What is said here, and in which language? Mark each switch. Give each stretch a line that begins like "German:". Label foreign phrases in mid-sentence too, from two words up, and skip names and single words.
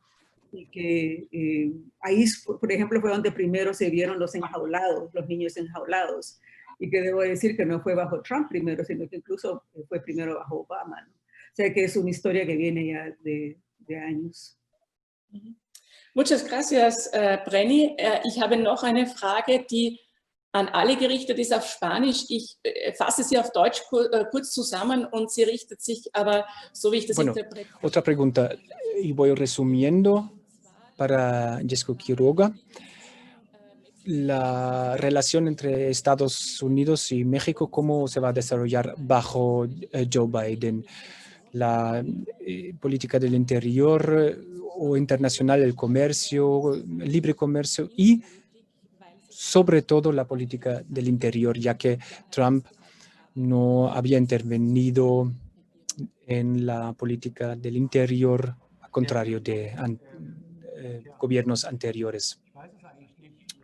Spanish: Y que ahí, por ejemplo, fue donde primero se vieron los enjaulados, los niños enjaulados, y que debo decir que no fue bajo Trump primero, sino que incluso fue primero bajo Obama, ¿no? O sea que es una historia que viene ya de años. Muchas gracias, Brenny.
German: Ich habe noch eine Frage, die an alle gerichtet ist auf Spanisch. Ich fasse sie auf Deutsch kurz zusammen und sie richtet sich aber, so wie ich das interpretiere.
Spanish: Otra pregunta, y voy resumiendo para Jessica Quiroga. La relación entre Estados Unidos y México, ¿cómo se va a desarrollar bajo Joe Biden? La política del interior o internacional, el comercio, el libre comercio y sobre todo la política del interior, ya que Trump no había intervenido en la política del interior, al contrario de gobiernos anteriores.